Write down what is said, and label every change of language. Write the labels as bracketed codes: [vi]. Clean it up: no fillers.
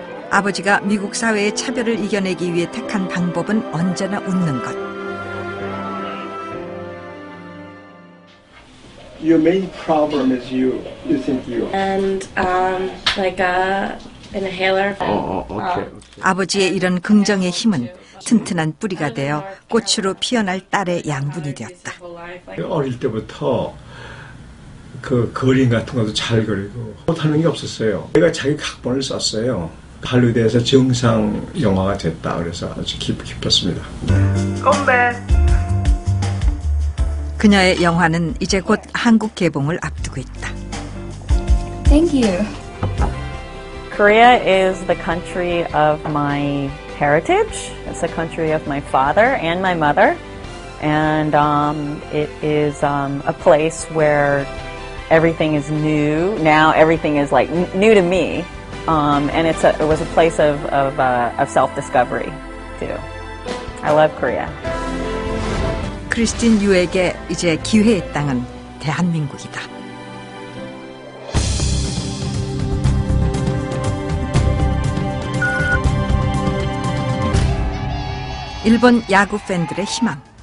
[ko] 아버지가 미국 사회의 차별을 이겨내기 위해 택한 방법은 언제나 웃는 것. [en] Your main problem is you think you. And like a inhaler. Okay. [ko] 아버지의 이런 긍정의 힘은 튼튼한 뿌리가 되어 꽃으로 피어날 딸의 양분이 되었다. 어릴 때부터 그 그림 같은 것도 잘 그리고 못하는 게 없었어요. 내가 자기 각본을 썼어요. 할리우드에서 정상 영화가 됐다. 그래서 아주 기뻤습니다. 건배. 그녀의 영화는 이제 곧 한국 개봉을 앞두고 있다. [en] Thank you. Korea is the country of my heritage. It's the country of my father and my mother. And it is a place where everything is new. Now everything is like new to me. And it was a place of self-discovery too. I love Korea. [ko] 크리스틴 유에게 이제 기회의 땅은 대한민국이다. 일본 야구 팬들의 희망.